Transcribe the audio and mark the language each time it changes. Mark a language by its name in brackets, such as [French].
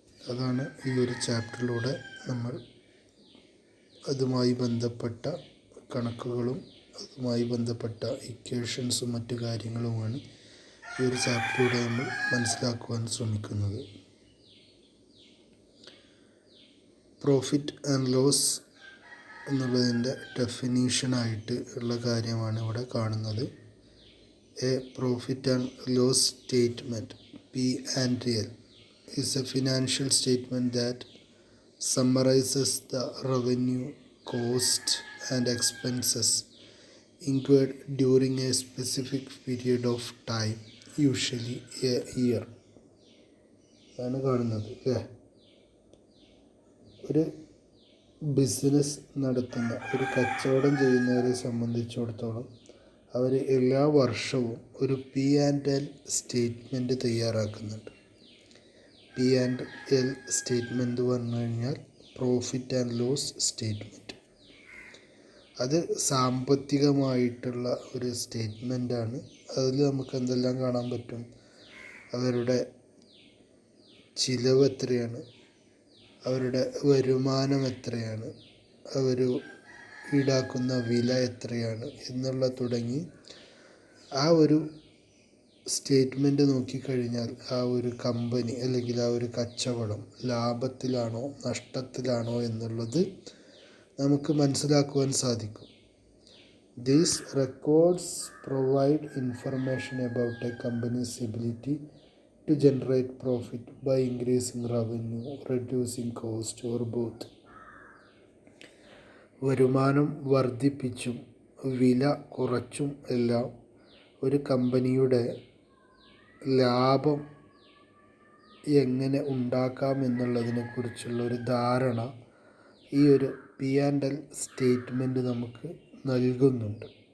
[Malayalam] അതാണ് ഈ ഒരു ചാപ്റ്ററിലൂടെ നമ്മൾ അതുമായി ബന്ധപ്പെട്ട കണക്കുകളും അതുമായി ബന്ധപ്പെട്ട ഇക്വേഷൻസും മറ്റു കാര്യങ്ങളുമാണ് ഈ ഒരു ചാപ്റ്ററിലൂടെ നമ്മൾ മനസ്സിലാക്കുവാൻ ശ്രമിക്കുന്നത്. പ്രോഫിറ്റ് ആൻഡ് ലോസ് എന്നുള്ളതിൻ്റെ ഡെഫിനീഷനായിട്ട് ഉള്ള കാര്യമാണ് ഇവിടെ കാണുന്നത്. [English] A profit and loss statement (P&L) is a financial statement that summarizes the revenue, cost, and expenses incurred during a specific period of time, usually a year. [Malayalam] അതാണ് കാണുന്നത് അല്ലേ. ഒരു ബിസിനസ് നടത്തുന്ന, ഒരു കച്ചവടം ചെയ്യുന്നവരെ സംബന്ധിച്ചിടത്തോളം അവർ എല്ലാ വർഷവും ഒരു P&L സ്റ്റേറ്റ്മെൻറ്റ് തയ്യാറാക്കുന്നുണ്ട്. P&L സ്റ്റേറ്റ്മെൻറ്റ് പറഞ്ഞു കഴിഞ്ഞാൽ പ്രോഫിറ്റ് ആൻഡ് ലോസ് സ്റ്റേറ്റ്മെൻറ്റ്. അത് സാമ്പത്തികമായിട്ടുള്ള ഒരു സ്റ്റേറ്റ്മെൻറ്റാണ്. അതിൽ നമുക്ക് എന്തെല്ലാം കാണാൻ പറ്റും? അവരുടെ ചിലവ് എത്രയാണ്, അവരുടെ വരുമാനം എത്രയാണ്, അവർ ഈടാക്കുന്ന വില എത്രയാണ് എന്നുള്ള തുടങ്ങി ആ ഒരു സ്റ്റേറ്റ്മെൻറ്റ് നോക്കിക്കഴിഞ്ഞാൽ ആ ഒരു കമ്പനി അല്ലെങ്കിൽ ആ ഒരു കച്ചവടം ലാഭത്തിലാണോ നഷ്ടത്തിലാണോ എന്നുള്ളത് നമുക്ക് മനസ്സിലാക്കുവാൻ സാധിക്കും. [English] These records provide information about a company's ability to generate profit by increasing revenue, reducing cost, or both. [Malayalam] വരുമാനം വർദ്ധിപ്പിച്ചും വില കുറച്ചും എല്ലാം ഒരു കമ്പനിയുടെ ലാഭം എങ്ങനെ ഉണ്ടാക്കാം എന്നുള്ളതിനെക്കുറിച്ചുള്ള ഒരു ധാരണ ഈ ഒരു P&L സ്റ്റേറ്റ്മെൻറ്റ് നമുക്ക് നൽകുന്നുണ്ട്.